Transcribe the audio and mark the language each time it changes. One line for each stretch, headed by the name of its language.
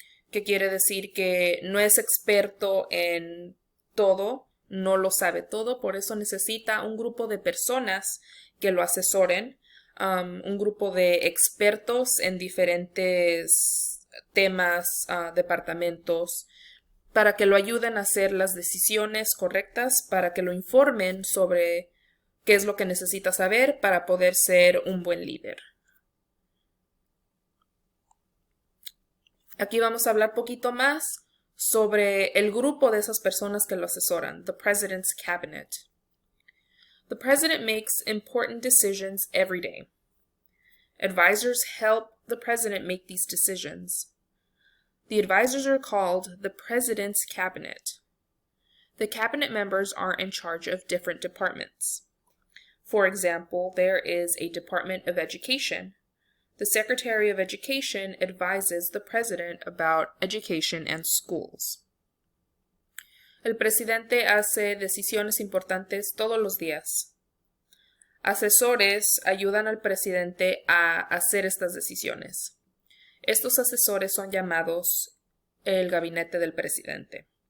Spanish: que quiere decir que no es experto en todo, no lo sabe todo, por eso necesita un grupo de personas que lo asesoren, un grupo de expertos en diferentes temas, departamentos, para que lo ayuden a hacer las decisiones correctas, para que lo informen sobre qué es lo que necesita saber para poder ser un buen líder. Aquí vamos a hablar poquito más sobre el grupo de esas personas que lo asesoran, the President's Cabinet.
English: The President makes important decisions every day. Advisors help the President make these decisions. The advisors are called the President's Cabinet. The cabinet members are in charge of different departments. For example, there is a Department of Education. The Secretary of Education advises the President about education and schools.
Spanish: El presidente hace decisiones importantes todos los días. Asesores ayudan al presidente a hacer estas decisiones. Estos asesores son llamados el gabinete del presidente.